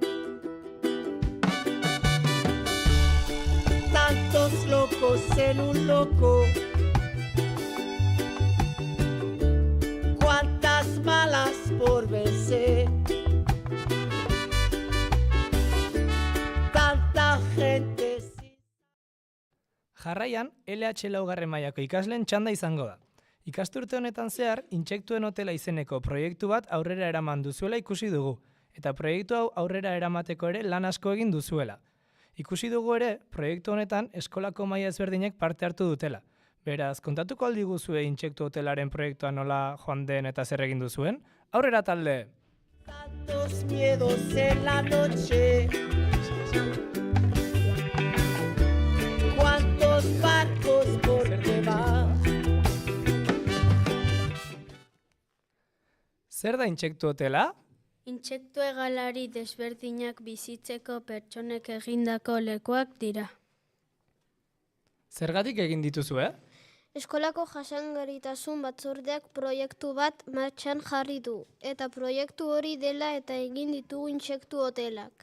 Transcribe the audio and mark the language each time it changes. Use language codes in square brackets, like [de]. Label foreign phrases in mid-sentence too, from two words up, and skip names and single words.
[es] Tantos locos en un loco. Cuántas malas por vencer. Tanta gente. [eu] Jarraian, LH laugarren mailako ikasleen txanda izango da. Ikasturte honetan zehar, Intsektuen Hotela izeneko proiektu bat aurrera eraman duzuela ikusi dugu, eta proiektu hau aurrera eramateko ere lan asko egin duzuela. Ikusi dugu ere, proiektu honetan eskolako maila ezberdinek parte hartu dutela. Beraz, kontatuko aldiguzue Intsektu Hotelaren proiektua nola joan den eta zer egin duzuen? Aurrera talde! [es] Tantos miedos en la noche. Cuántos barcos por llevar. [eu] Zer da Intsektu Hotela? Intsektu hegalari desberdinak bizitzeko pertsonek egindako lekuak dira. Zergatik egin dituzue? Eskolako jasangarritasun batzordeak proiektu bat martxan jarri du, eta proiektu hori dela eta egin ditugu Intsektu Hotelak.